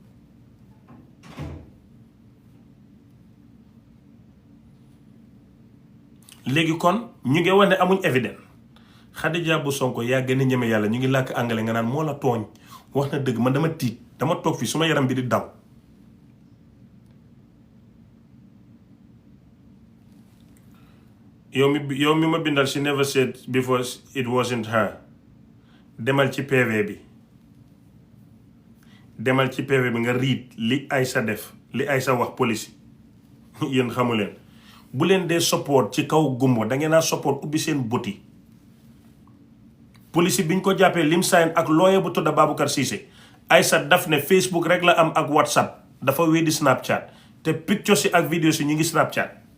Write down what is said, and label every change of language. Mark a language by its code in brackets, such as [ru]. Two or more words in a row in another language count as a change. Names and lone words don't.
[wo] léegi kon ñu ngi wax ne amuñ évidence Khadija bu Sonko yaa gën a ñeme yàlla ñu ngi làkk anglais nga naan moo la tooñ wax na dëgg man dama tiit dama toog fii suma yaram bi di daw yow mi ma bindal [en] she never said before it wasn't her [wo] demal ci PV bi nga riit li Isha def li Isha wax police yéen xamu leen bu leen dee support ci kaw gumbo da ngeen a support ubbi seen bëti police biñ ko jàppee lim sign ak lawyer bu tudda Baboucarr Cissé Isha daf ne Facebook rek la am ak WhatsApp dafa weddi Snapchat te picture si ak vidéo si ñu ngi Snapchat